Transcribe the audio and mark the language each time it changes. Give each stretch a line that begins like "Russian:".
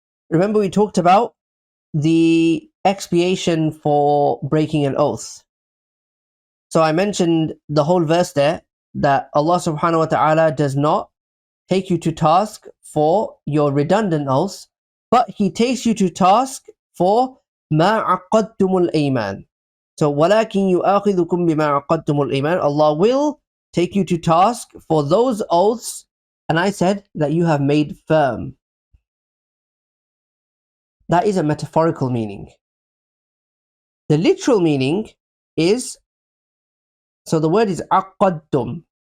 English: Remember, we talked about the expiation for breaking an oath. So I mentioned the whole verse there, that Allah subhanahu wa ta'ala does not take you to task for your redundant oaths, but He takes you to task for
Arabic: ما عقدتم الأيمان. So ولكن يؤاخذكم بما عقدتم الأيمان.
English: Allah will take you to task for those oaths, and I said that you have made firm. That is a metaphorical meaning. The literal meaning is, so the word is عقدتم.